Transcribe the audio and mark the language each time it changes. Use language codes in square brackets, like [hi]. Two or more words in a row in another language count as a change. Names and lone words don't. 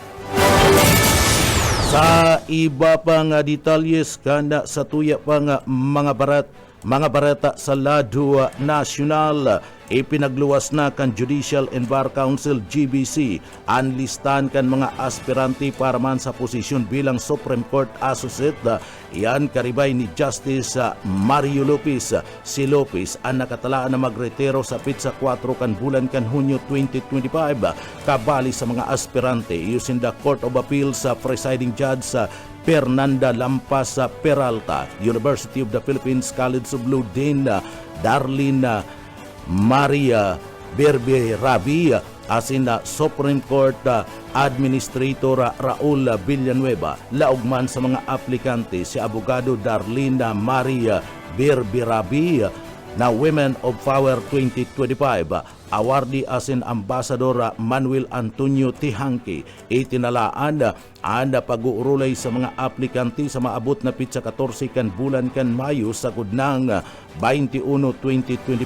[bik] Sa iba pang detalyes kana sa tuya pang mga barata sa lado nasyonal, ipinagluwas na kan Judicial and Bar Council GBC ang listan kan mga aspirante para man sa posisyon bilang Supreme Court Associate. Iyan karibay ni Justice Mario Lopez. Si Lopez ang nakatalaan na magretiro sa pitsa 4 kan bulan kan Hunyo 2025 kabali sa mga aspirante using the Court of Appeals sa presiding judge sa Fernanda Lampas Peralta, University of the Philippines College of Law Dean Darlene Maria Birbirabi asin na Supreme Court Administrator Raul Villanueva laugman sa mga aplikante si abogado Darlene Maria Birbirabi na Women of Power 2025 awardee asin Ambassador Manuel Antonio Tihangki itinalaan ang pag-uurulay sa mga aplikante sa maabot na pitsa 14 kan bulan kan Mayo sa kudnang 21-2025.